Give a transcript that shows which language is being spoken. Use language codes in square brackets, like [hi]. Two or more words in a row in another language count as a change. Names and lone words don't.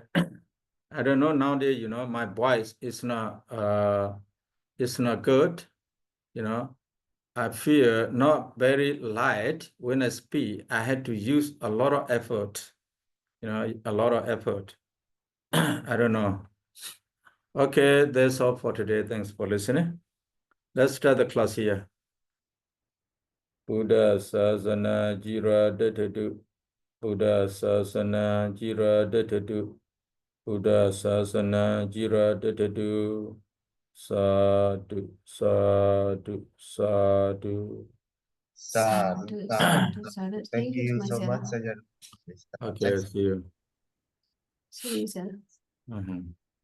[en] I don't know nowadays, my voice is not good, I feel not very light when I speak. I had to use a lot of effort, a lot of effort. I don't know. Okay, that's all for today. Thanks for listening. Let's start the class here. [pi] Buddha Sasana Jira Detadu. Buddha Sasana Jira Detadu. Buddha Sasana Jira Detadu. Sadhu, sadhu, sadhu. Sadhu, sadhu, sadhu. [en] Thank you so much, Sayadaw. Okay, see you. See you, sir. Mhm.